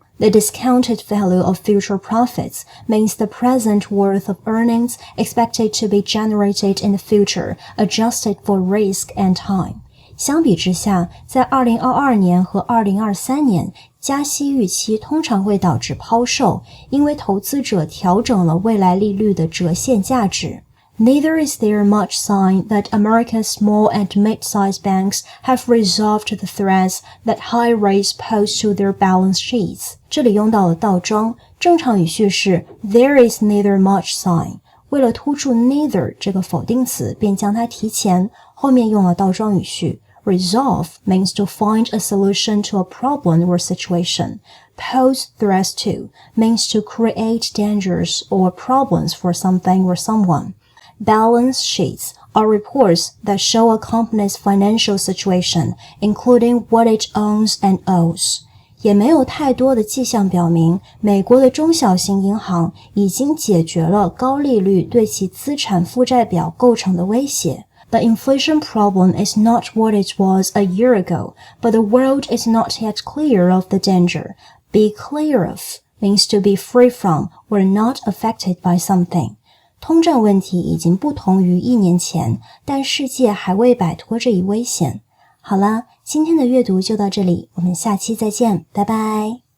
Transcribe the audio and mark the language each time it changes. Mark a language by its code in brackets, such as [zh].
[en] The discounted value of future profits means the present worth of earnings expected to be generated in the future, adjusted for risk and time. [zh] 相比之下，在2022年和2023年，加息预期通常会导致抛售，因为投资者调整了未来利率的折现价值。 [en] Neither is there much sign that America's small and mid-sized banks have resolved the threats that high rates pose to their balance sheets. [zh] 这里用到了倒装，正常语序是 [en] There is neither much sign. [zh] 为了突出 neither 这个否定词，便将它提前，后面用了倒装语序。 [en] Resolve means to find a solution to a problem or situation. Pose threats to means to create dangers or problems for something or someone. Balance sheets are reports that show a company's financial situation, including what it owns and owes. [zh] 也没有太多的迹象表明，美国的中小型银行已经解决了高利率对其资产负债表构成的威胁。 [en] The inflation problem is not what it was a year ago, but the world is not yet clear of the danger. Be clear of means to be free from or not affected by something. [zh] 通胀问题已经不同于1年前，但世界还未摆脱这一危险。好了，今天的阅读就到这里，我们下期再见，拜拜。